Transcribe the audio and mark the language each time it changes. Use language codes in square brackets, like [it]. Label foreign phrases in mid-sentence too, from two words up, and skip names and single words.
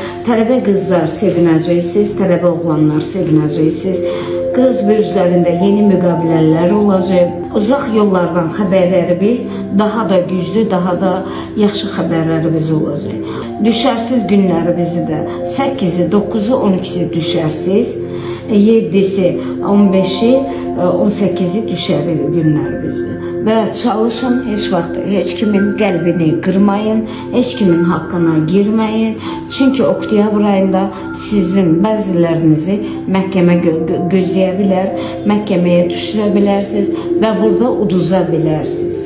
[az] Tələbə qızlar sevinəcəksiniz, tələbə oğlanlar sevinəcəksiniz. Qız bürclərində yeni müqavilələr olacaq. Uzaq yollardan xəbərlərimiz daha da güclü, daha da yaxşı xəbərlərimiz olacaq. Düşərsiz günlərimizi də 8-i, 9-u, 12-si düşərsiz, 7-si, 15-i, 18-i düşərli günlərimizdir. Və çalışın, heç vaxt heç kimin qəlbini qırmayın, heç kimin haqqına girməyin. Çünki oktyabr ayında sizin bəzilərinizi məhkəmə gözləyə bilər, məhkəməyə düşürə bilərsiniz və burada uduza bilərsiniz.